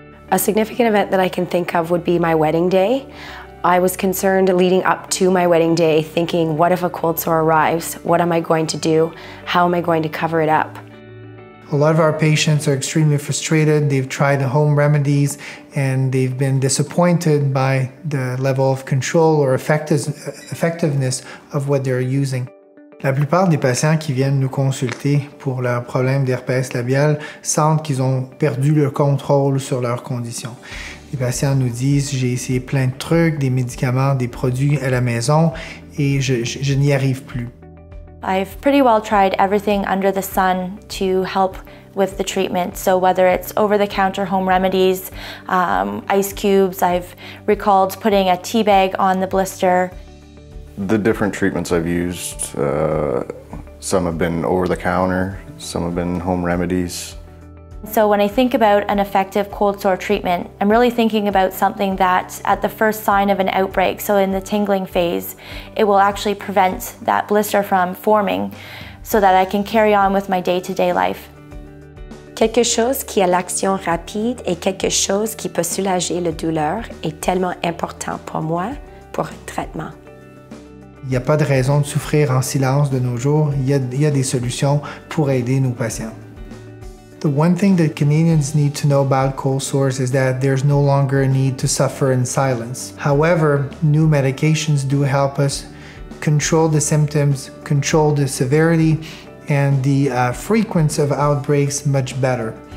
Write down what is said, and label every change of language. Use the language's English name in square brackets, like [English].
[English] A significant event that I can think of would be my wedding day. I was concerned leading up to my wedding day, thinking, what if a cold sore arrives? What am I going to do? How am I going to cover it up? A lot of our patients are extremely frustrated. They've tried home remedies and they've been disappointed by the level of control or effectiveness of what they're using. [French] La plupart des patients qui viennent nous consulter pour leur problème d'herpès labial sentent qu'ils ont perdu le contrôle sur leurs conditions. Les patients nous disent « J'ai essayé plein de trucs, des médicaments, des produits à la maison et je n'y arrive plus ». [English] I've pretty well tried everything under the sun to help with the treatment. So whether it's over-the-counter home remedies, ice cubes, I've recalled putting a tea bag on the blister. The different treatments I've used, some have been over-the-counter, some have been home remedies. So when I think about an effective cold sore treatment, I'm really thinking about something that at the first sign of an outbreak, so in the tingling phase, it will actually prevent that blister from forming so that I can carry on with my day-to-day life. [French] Quelque chose qui a l'action rapide et quelque chose qui peut soulager la douleur est tellement important pour moi pour un traitement. Il n'y a pas de raison de souffrir en silence de nos jours. Il y a des solutions pour aider nos patients. [English] The one thing that Canadians need to know about cold sores is that there's no longer a need to suffer in silence. However, new medications do help us control the symptoms, control the severity, and the frequency of outbreaks much better.